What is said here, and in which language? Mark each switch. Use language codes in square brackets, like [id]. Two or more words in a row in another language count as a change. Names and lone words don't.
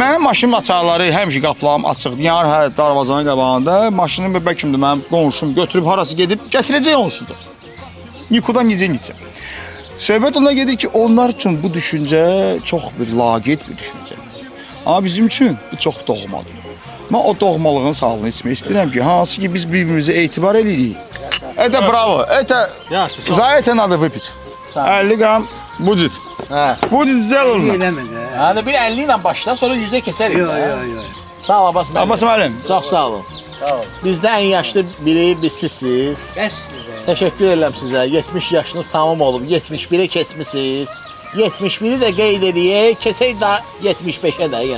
[az] Mənim maşının açarları həmişə qapılarım açıqdır. Yəni hər darvazanın qabağında maşını bəlkəmdə mənim qonşum götürüb harası gedib gətirəcək onsuz da. Nikudan necə gitsə. Söhbət ona gedir ki, onlar üçün bu düşüncə çox bir laqeyd bir düşüncə. Amma bizim üçün bu çox doğmadır. Mən o doğmalığın sağlığını içmək istəyirəm ki, hansı ki biz bir-birimizə etibar edirik. [ru] Это bravo, это за это надо выпить. 50 gram будет. [az] Hə. [ru] Будет сделано. [az] Yəni bir 50 ilə başla, sonra 100-ə keçərik. Yox. Sağ ol Abbas müəllim. Abbas müəllim. Çox sağ olun. Sağ ol. Bizdə ən yaşlı biri sizsiniz. Təşəkkür edirəm sizə. 70 yaşınız tamam olub. 71-ə keçmisiniz. 71-i də qeyd edək, keçək də 75-ə də yəni.